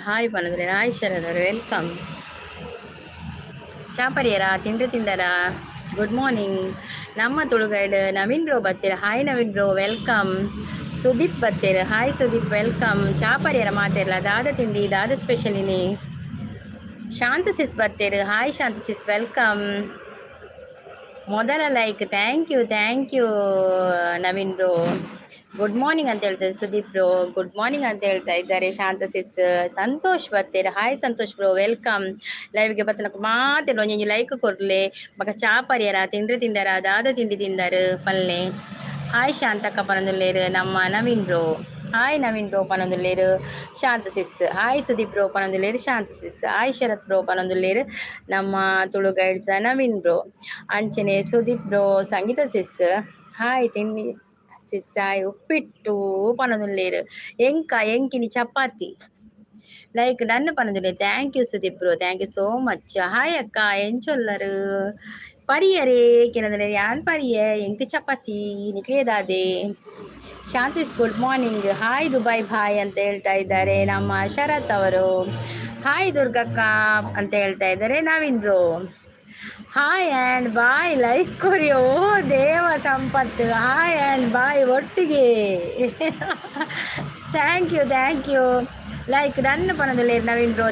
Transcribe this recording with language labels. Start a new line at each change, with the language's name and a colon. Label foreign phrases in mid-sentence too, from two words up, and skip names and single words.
Tulu: ಹಾಯ್ ಪನದ್ರೆ ಹಾಯ್ ಶರತ್ ಅವರು ವೆಲ್ಕಮ್. ಚಾಪರಿಯರ ತಿಂಡರ
English: good morning.
Kannada: ನಮ್ಮ ತುಳುಗೈಡ್ ನವೀನ್ ಬ್ರೋ ಬರ್ತೀರಾ? ಹಾಯ್ ನವೀನ್ ಬ್ರೋ ವೆಲ್ಕಮ್. ಸುದೀಪ್ ಬರ್ತೀರಾ? ಹಾಯ್ ಸುದೀಪ್ ವೆಲ್ಕಮ್.
Tulu: ಚಾಪರಿಯರ ಮಾತಿರಲ್ಲ ದಾದ ತಿಂಡಿ ದಾದ ಸ್ಪೆಷಲ್ ಇನಿ.
Kannada: ಶಾಂತ ಸಿಸ್ ಬರ್ತೀರಾ? ಹಾಯ್ ಶಾಂತ ಸಿಸ್ ವೆಲ್ಕಮ್. ಮೊದಲ
English: like thank you
Kannada: ನವೀನ್ ಬ್ರೋ.
English: good morning
Kannada: ಅಂತ ಹೇಳ್ತಾರೆ ಸುದೀಪ್ ಬ್ರೋ.
English: good morning
Kannada: ಅಂತ ಹೇಳ್ತಾ ಇದ್ದಾರೆ ಶಾಂತ ಸಿಸ್.
Tulu: ಸಂತೋಷ್ ಬರ್ತೀರಾ? ಹಾಯ್ ಸಂತೋಷ್ ಬ್ರೋ ವೆಲ್ಕಮ್. ಲೈವ್ಗೆ ಬತ್ತನಕ ಮಾತಿಲ್ಲ ಒಂಜಿ ಲೈಕ್ ಕೊಡ್ಲೆ ಬಕ ಚಾಪರಿಯರ ತಿಂಡರ ದಾದ ತಿಂಡಿ ತಿಂದರು ಪಲ್ಲೆ. ಹಾಯ್ ಶಾಂತಕ್ಕ ಪನೊಂದುಲ್ಲೇರು ನಮ್ಮ ನವೀನ್ ಬ್ರೋ. ಹಾಯ್ ನವೀನ್ ಬ್ರೋ ಪನೊಂದುಲ್ಲೇರು ಶಾಂತ ಸಿಸ್. ಹಾಯ್ ಸುದೀಪ್ ಬ್ರೋ ಪನೊಂದುಲ್ಲೇರು ಶಾಂತ ಸಿಸ್. ಹಾಯ್ ಶರತ್ ಬ್ರೋ ಪನೊಂದುಲ್ಲೇರು ನಮ್ಮ ತುಳು ಗೈಡ್ಸ್ ನವೀನ್ ಬ್ರೋ. ಅಂಚನೆ ಸುದೀಪ್ ಬ್ರೋ ಸಂಗೀತ ಸಿಸ್. ಹಾಯ್ ತಿಂಡಿ ಸಿಸ್. ಹಾಯ್ ಉಪ್ಪಿಟ್ಟು ಪನೊಂದುಲ್ಲೇರು ಎಂಕಿನಿ ಚಪಾತಿ ಲೈಕ್ ನನ್ನ ಪನೊಂದುಲ್ಲೆ.
English: thank you Sudeep bro, thank you so much.
Tulu: ಹಾಯ್ ಅಕ್ಕ ಎಂಚೊಲ್ಲರು ಪರಿಯರೇ ಕೆನಂದ್ರೆ ಯಾನ್ ಪರಿಯ ಎಂಕ್ ಚಪಾತಿ ನಿಕ್ಲೇದಾದೆ.
Kannada: ಶಾಂತಿಸ್
English: good morning.
Kannada: ಹಾಯ್ ದುಬೈ ಭಾಯ್ ಅಂತ ಹೇಳ್ತಾ ಇದ್ದಾರೆ ನಮ್ಮ ಶರತ್ ಅವರು. ಹಾಯ್ ದುರ್ಗಕ್ಕ ಅಂತ ಹೇಳ್ತಾ ಇದ್ದಾರೆ ನವೀನ್ ಬ್ರೋ.
English: hi and bye like ಕೊರಿ.
Kannada: ಓ ದೇವ ಸಂಪತ್ತು.
English: hi and bye
Kannada: ಒಟ್ಟಿಗೆ.
English: thank you like
Tulu: ನನ್ನ ಪನದಲ್ಲಿ ನವೀನ್ ಬ್ರೋ.